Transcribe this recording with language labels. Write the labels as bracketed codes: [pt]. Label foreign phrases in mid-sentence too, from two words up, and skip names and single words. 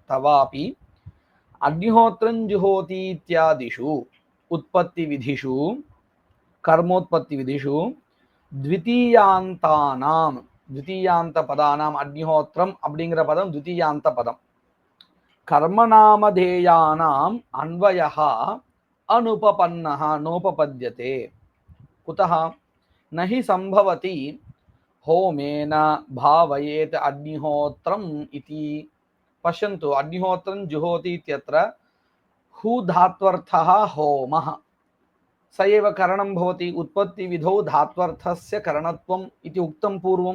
[sa] तथापि अग्निहोत्रं जुहोति इत्यादिषु उत्पत्ति विधिषु कर्मोत्पत्ति विधिषु द्वितीयान्तानां, द्वितीयान्त पदानाम्, [ta] அக்னிஹோத்திரம் அப்படிங்கிற பதம் த்விதீயாந்த பதம். [sa] कर्मनामधेयानाम् अन्वयः अनुपपन्नः नोपपद्यते. कुतः? नहि सम्भवति होमेन भावयेत अग्निहोत्रम् इति. पश्यन्तु, अग्निहोत्रं जुहोति इत्यत्र हु धात्वर्थः होमः, स एव करणं भवति. उत्पत्तिविधौ धात्वर्थस्य करणत्वम् इति उक्तं पूर्वं.